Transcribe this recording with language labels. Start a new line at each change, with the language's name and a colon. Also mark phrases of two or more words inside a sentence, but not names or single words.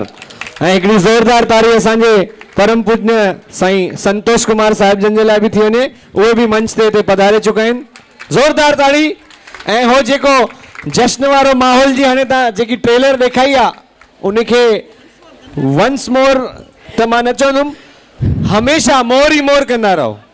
Sindhi: ऐं हिकिड़ी ज़ोरदार ताड़ी असांजे परम पूज्य साईं संतोष कुमार साहिब जन जे लाइ बि थी वञे। उहे बि मंच ते हिते पधारे चुका आहिनि। ज़ोरदार ताड़ी। ऐं हो जेको जश्न वारो माहौल जी हाणे तव्हां जेकी ट्रेलर ॾेखाई आहे उनखे
English: once more
Sindhi: त मां न चवंदुमि, हमेशह मोर ई मोर कंदा रहो।